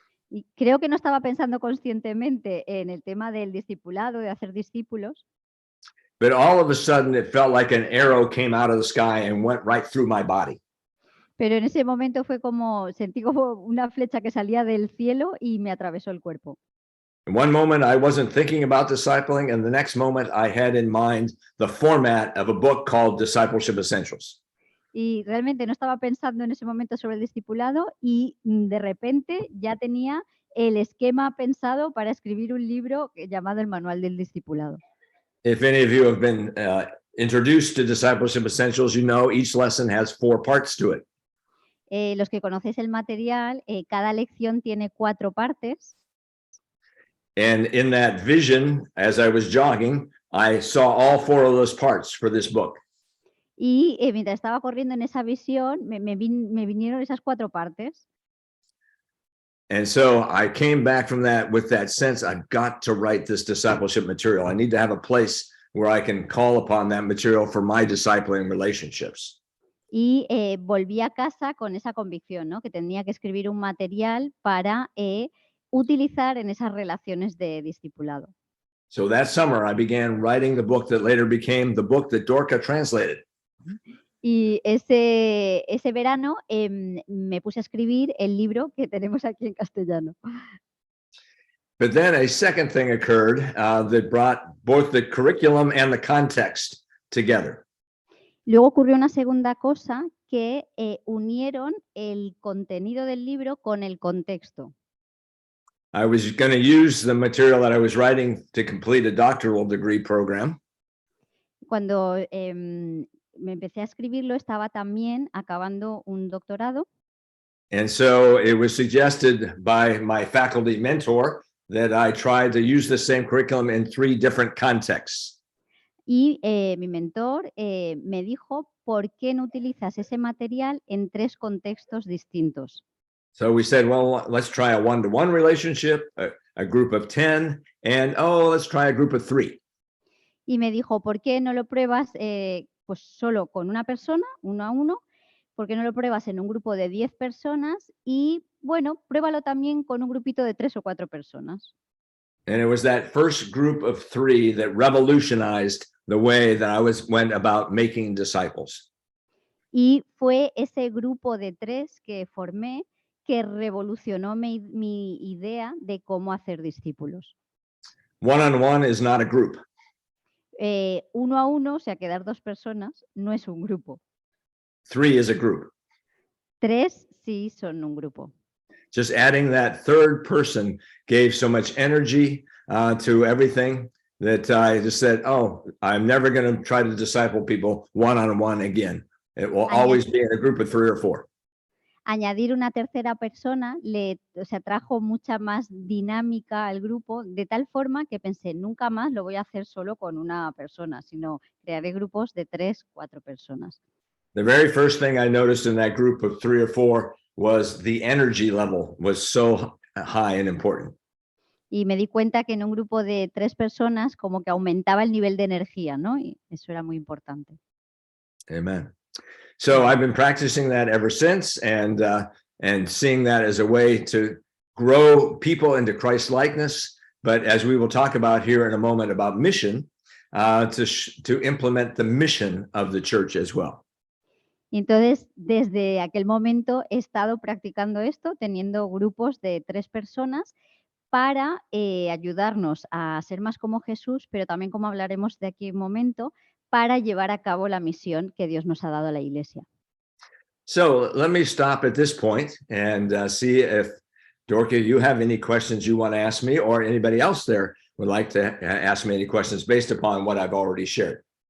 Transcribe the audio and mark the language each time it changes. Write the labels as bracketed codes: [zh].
[es] Y creo que no estaba pensando conscientemente en el tema del discipulado, de hacer discípulos, [en] But all of a sudden, it felt like an arrow came out of the sky and went right through my body. [es] pero en ese momento fue como, sentí como una flecha que salía del cielo y me atravesó el cuerpo. [en] In one moment, I wasn't thinking about discipling, and the next moment, I had in mind the format of a book called Discipleship Essentials. [es] Y realmente no estaba pensando en ese momento sobre el discipulado y de repente ya tenía el esquema pensado para escribir un libro llamado El Manual del Discipulado. [en] If any of you have been introduced to Discipleship Essentials, you know each lesson has 4 parts to it. [es] Los que conocéis el material, cada lección tiene 4 partes. [en] And in that vision, as I was jogging, I saw all 4 of those parts for this book. [es] Y mientras estaba corriendo en esa visión, me vinieron esas 4 partes. [en] And so I came back from that with that sense, I've got to write this discipleship material. I need to have a place where I can call upon that material for my discipling relationships. [es] Y volví a casa con esa convicción, ¿no? Que tenía que escribir un material para utilizar en esas relaciones de discipulado. [en] So that summer, I began writing the book that later became the book that Dorca translated. [es] Y ese verano me puse a escribir el libro que tenemos aquí en castellano. [en] But then a second thing occurred that brought both the curriculum and the context together. [es] Luego ocurrió una segunda cosa que unieron el contenido del libro con el contexto. [en] I was going to use the material that I was writing to complete a doctoral degree program. [es] Cuando me empecé a escribirlo, estaba también acabando un doctorado. [en] And so it was suggested by my faculty mentor that I try to use the same curriculum in 3 different contexts. [es] Y mi mentor me dijo, ¿por qué no utilizas ese material en 3 contextos distintos? [en] So we said, well, let's try a 1-to-1 relationship, a group of 10, and let's try a group of 3. [es] Y me dijo, ¿por qué no lo pruebas pues solo con una persona, 1 a 1? ¿Por qué no lo pruebas en un grupo de 10 personas? Y bueno, pruébalo también con un grupito de 3 o 4 personas. [en] And it was that first group of 3 that revolutionized the way that I went about making disciples. [es] Y fue ese grupo de 3 que formé que revolucionó mi idea de cómo hacer discípulos. [en] 1-on-1 is not a group. [es] 1 a 1, o sea, quedar 2 personas, no es un grupo. [en] 3 is a group. [es] 3 sí son un grupo. [en] Just adding that third person gave so much energy to everything that I just said, I'm never going to try to disciple people 1-on-1 again. It will always be in a group of 3 or 4. [es] Añadir una tercera persona trajo mucha más dinámica al grupo, de tal forma que pensé, nunca más lo voy a hacer solo con una persona, sino crearé grupos de 3, 4 personas. [en] The very first thing I noticed in that group of 3 or 4 was the energy level was so high and important. [es] Y me di cuenta que en un grupo de 3 personas como que aumentaba el nivel de energía, ¿no? Y eso era muy importante. [en] Amen. So I've been practicing that ever since and seeing that as a way to grow people into Christ likeness. But as we will talk about here in a moment about mission, to implement the mission of the church as well. [es] Y entonces, desde aquel momento he estado practicando esto, teniendo grupos de 3 personas para ayudarnos a ser más como Jesús, pero también, como hablaremos de aquí un momento, para llevar a cabo la misión que Dios nos ha dado a la Iglesia. [en] So let me stop at this point and see if, Dorca, you have any questions you want to ask me, or anybody else there would like to ask me any questions based upon what I've already shared.